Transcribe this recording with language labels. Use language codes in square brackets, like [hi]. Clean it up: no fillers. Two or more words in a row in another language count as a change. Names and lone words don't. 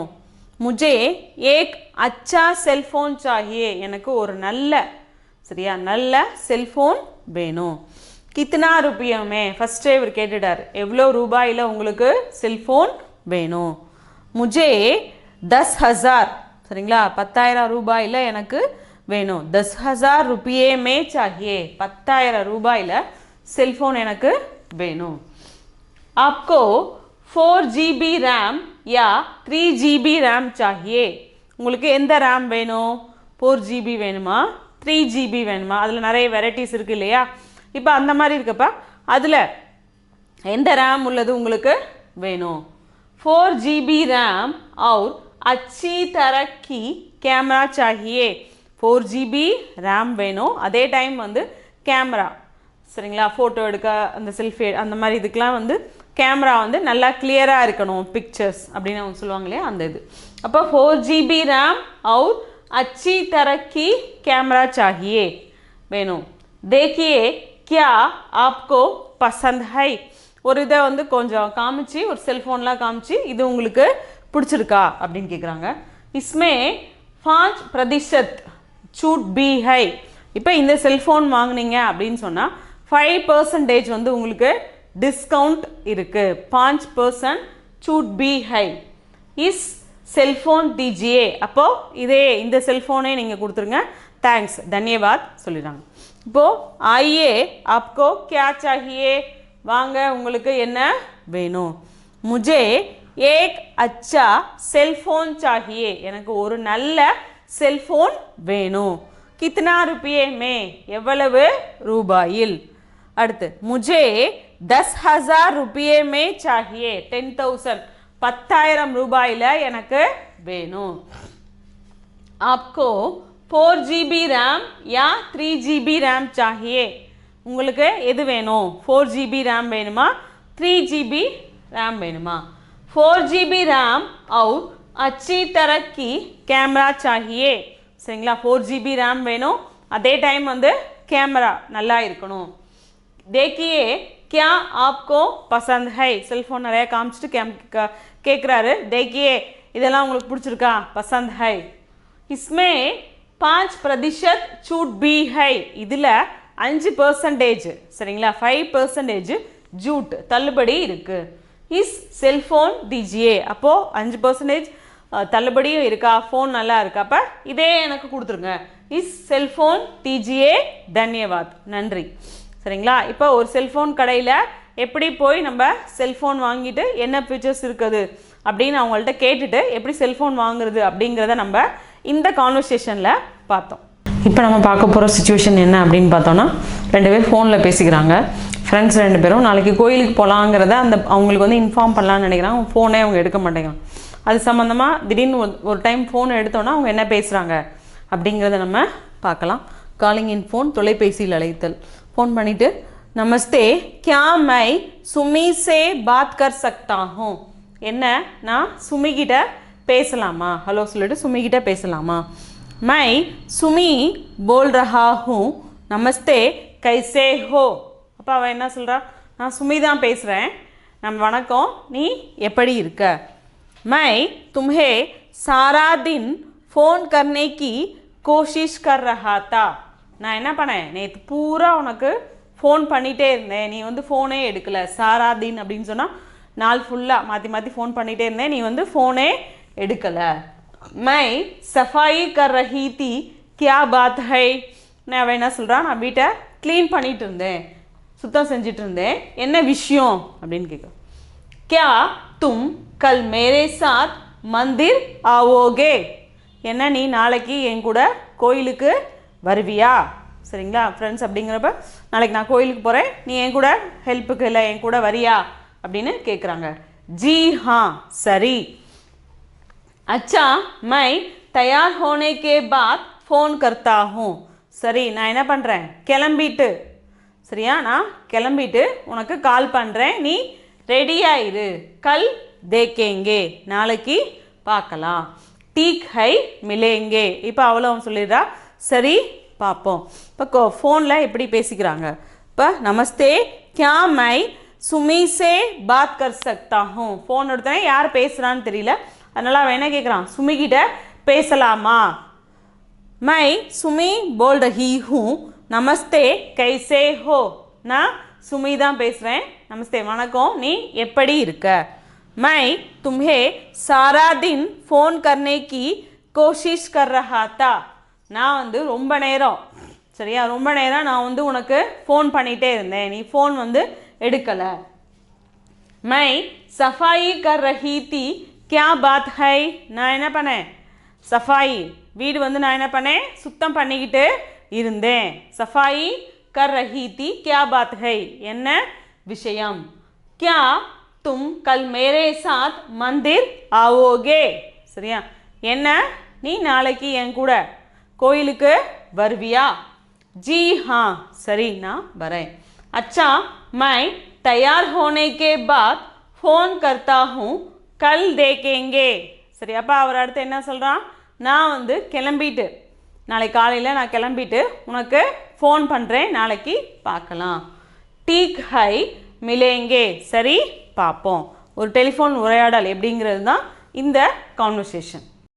[hi] मुझे एक अच्छा सेलफोन चाहिए, [ta] எனக்கு ஒரு நல்ல, சரியா, நல்ல செல்ஃபோன் வேணும். [hi] कितना रुपये में, [ta] ஃபஸ்ட்டே இவர் கேட்டுட்டார், எவ்வளோ ரூபாயில் உங்களுக்கு செல்ஃபோன் வேணும். முஜே 10,000, சரிங்களா, 10,000 ரூபாயில் எனக்கு வேணும். 10,000 [hi] रुपये में चाहिए, [ta] 10,000 ரூபாயில் செல்ஃபோன் எனக்கு வேணும். [hi] आपको 4 GB RAM या 3 GB RAM चाहिए [ta] உங்களுக்கு எந்த RAM வேணும் 4 GB வேணுமா 3 GB வேணுமா அதில் நிறைய வெரைட்டிஸ் இருக்கு இல்லையா இப்போ அந்த மாதிரி இருக்கப்ப அதில் எந்த RAM உள்ளது உங்களுக்கு வேணும் 4 GB RAM [hi] और अच्छी तरह की कैमरा चाहिए [ta] 4 GB RAM வேணும் அதே டைம் வந்து கேமரா சரிங்களா ஃபோட்டோ எடுக்க அந்த செல்ஃபி அந்த மாதிரி இதுக்கெலாம் வந்து கேமரா வந்து நல்லா கிளியராக இருக்கணும் பிக்சர்ஸ் அப்படின்னு அவங்க சொல்லுவாங்க இல்லையா அந்த இது அப்போ 4 GB RAM [hi] और अच्छी तरह की कैमरा चाहिए [ta] வேணும் [hi] देखिए क्या आपको पसंद है [ta] ஒரு இதை வந்து கொஞ்சம் காமிச்சு ஒரு செல்ஃபோன்லாம் காமிச்சு இது உங்களுக்கு பிடிச்சிருக்கா அப்படின்னு கேட்குறாங்க इसमें [hi] 5% छूट भी है [ta] இப்போ இந்த செல்ஃபோன் வாங்குனீங்க அப்படின்னு சொன்னால் 5% வந்து உங்களுக்கு டிஸ்கவுண்ட் இருக்கு 5% [hi] छूट भी है इस सेलफोन दीजिए [ta] அப்போ இதே இந்த செல்போனே நீங்க கொடுத்துருங்க [hi] थैंक्स धन्यवाद [ta] சொல்லிறாங்க இப்போ [hi] आइए आपको क्या चाहिए [ta] வாங்க உங்களுக்கு என்ன வேணும் [hi] मुझे एक अच्छा सेलफोन चाहिए [ta] எனக்கு ஒரு நல்ல செல்போன் வேணும் [hi] कितना रुपये में [ta] எவ்வளவு ரூபாயில் அடுத்து [hi] मुझे 10,000 रुपये में चाहिए [ta] 10,000 10,000 रूபாயில எனக்கு வேணும் [hi] आपको 4 GB RAM या 3 GB RAM चाहिए [ta] உங்களுக்கு எது வேணும் 4 GB RAM வேணுமா 3 GB RAM வேணுமா 4 GB RAM [hi] और अच्छी तरह की कैमरा चाहिए [ta] சரிங்களா 4 GB RAM வேணும் அதே டைம் வந்து கேமரா நல்லா இருக்கணும் [hi] देखिए क्या आपको पसंद है सेलफोन [ta] நிறைய காமிச்சிட்டு கேக்குறாரு देखिए இதெல்லாம் உங்களுக்கு பிடிச்சிருக்கா [hi] पसंद है इसमें 5% छूट भी है [ta] இதுல 5% சரிங்களா 5% ஜூட் தள்ளுபடி இருக்கு [hi] इस सेलफोन दीजिए [ta] அப்போ 5% தள்ளுபடியும் இருக்கா ஃபோன் நல்லா இருக்கா அப்ப இதே எனக்கு கொடுத்துருங்க [hi] इस सेलफोन दीजिए धन्यवाद [ta] நன்றி சரிங்களா இப்போ ஒரு செல்போன் கடையில் எப்படி போய் நம்ம செல்போன் வாங்கிட்டு என்ன ஃபீச்சர்ஸ் இருக்குது அப்படின்னு அவங்கள்ட்ட கேட்டுட்டு எப்படி செல்போன் வாங்குறது அப்படிங்கிறத நம்ம இந்த கான்வர்சேஷனில் பார்த்தோம் இப்போ நம்ம பார்க்க போகிற சுச்சுவேஷன் என்ன அப்படின்னு பார்த்தோன்னா 2 பேர் ஃபோனில் பேசிக்கிறாங்க ஃப்ரெண்ட்ஸ் 2 பேரும் நாளைக்கு கோயிலுக்கு போகலாங்கிறத அந்த அவங்களுக்கு வந்து இன்ஃபார்ம் பண்ணலான்னு நினைக்கிறாங்க ஃபோனே அவங்க எடுக்க மாட்டேங்கிறாங்க அது சம்மந்தமாக திடீர்னு ஒரு டைம் ஃபோன் எடுத்தோன்னா அவங்க என்ன பேசுகிறாங்க அப்படிங்கிறத நம்ம பார்க்கலாம் காலிங் இன் ஃபோன் தொலைபேசியில் அழைத்தல் फोन பண்ணிட்டு [hi] नमस्ते क्या मैं सुमी से बात कर सकता हूँ [ta] என்ன நான் சுமி கிட்ட பேசலாமா ஹலோ சொல்லிட்டு சுமி கிட்ட பேசலாமா [hi] मैं सुमी बोल रहा हूँ नमस्ते कैसे हो [ta] அப்ப அவ என்ன சொல்றா நான் சுமி தான் பேசுறேன் நம்ம வணக்கம் நீ எப்படி இருக்க [hi] मैं तुम्हें सारा दिन फोन करने की कोशिश कर रहा था [ta] நான் என்ன பண்ணேன் நேற்று பூரா உனக்கு ஃபோன் பண்ணிகிட்டே இருந்தேன் நீ வந்து ஃபோனே எடுக்கலை சாரா தின் அப்படின்னு சொன்னால் நாள் ஃபுல்லாக மாற்றி மாற்றி ஃபோன் பண்ணிகிட்டே இருந்தேன் நீ வந்து ஃபோனே எடுக்கலை [hi] मैं सफाई कर रही थी क्या बात है [ta] நான் அவன் என்ன சொல்கிறான் நான் வீட்டை க்ளீன் பண்ணிகிட்டு இருந்தேன் சுத்தம் செஞ்சிட்டு இருந்தேன் என்ன விஷயம் அப்படின்னு கேட்க [hi] क्या तुम कल मेरे साथ मंदिर आओगे [ta] என்ன நீ நாளைக்கு என் கூட கோயிலுக்கு வருவியா சரிங்களா ஃப்ரெண்ட்ஸ் அப்படிங்கிறப்ப நாளைக்கு நான் கோயிலுக்கு போகிறேன் நீ என் கூட ஹெல்ப்புக்கு இல்லை என் கூட வரியா அப்படின்னு கேட்குறாங்க [hi] जी हाँ [ta] சரி [hi] अच्छा मैं तैयार होने के बाद फ़ोन करता हूँ [ta] சரி நான் என்ன பண்ணுறேன் கிளம்பிட்டு சரியா நான் கிளம்பிட்டு உனக்கு கால் பண்ணுறேன் நீ ரெடியாயிரு [hi] कल देखेंगे [ta] நாளைக்கு பார்க்கலாம் [hi] ठीक है मिलेंगे [ta] இப்போ அவ்வளோ சொல்லிடுறா சரி பார்ப்போம் இப்போ ஃபோனில் எப்படி பேசிக்கிறாங்க இப்போ நமஸ்தே [hi] क्या मैं सुमी से बात कर सकता हूँ [ta] ஃபோன் எடுத்தேன் யார் பேசுகிறான்னு தெரியல அதனால் அவன் என்ன கேட்குறான் சுமி கிட்ட பேசலாமா [hi] मैं सुमी बोल रही हूँ नमस्ते कैसे हो [ta] நான் சுமி தான் பேசுகிறேன் நமஸ்தே வணக்கம் நீ எப்படி இருக்க [hi] मैं तुम्हें सारा दिन फ़ोन करने की कोशिश कर रहा था [ta] நான் வந்து ரொம்ப நேரம் சரியா ரொம்ப நேரம் நான் வந்து உனக்கு ஃபோன் பண்ணிகிட்டே இருந்தேன் நீ ஃபோன் வந்து எடுக்கலை [hi] मैं सफाई कर रही थी क्या बात है [ta] நான் என்ன பண்ணேன் सफाई வீடு வந்து நான் என்ன பண்ணேன் சுத்தம் பண்ணிக்கிட்டு இருந்தேன் [hi] सफाई कर रही थी क्या बात है [ta] என்ன விஷயம் [hi] क्या तुम कल मेरे साथ मंदिर आओगे [ta] சரியா என்ன நீ நாளைக்கு என் கூட கோயிலுக்கு வருவியா [hi] जी हाँ [ta] சரி நான் வரேன் [hi] अच्छा मैं तैयार होने के बाद फ़ोन करता हूँ कल देखेंगे [ta] சரி அப்போ அவர் அடுத்து என்ன சொல்கிறான் நான் வந்து கிளம்பிட்டு நாளைக்கு காலையில் நான் கிளம்பிட்டு உனக்கு ஃபோன் பண்ணுறேன் நாளைக்கு பார்க்கலாம் [hi] ठीक है मिलेंगे [ta] சரி பார்ப்போம் ஒரு டெலிஃபோன் உரையாடல் எப்படிங்கிறது தான் இந்த கான்வர்சேஷன்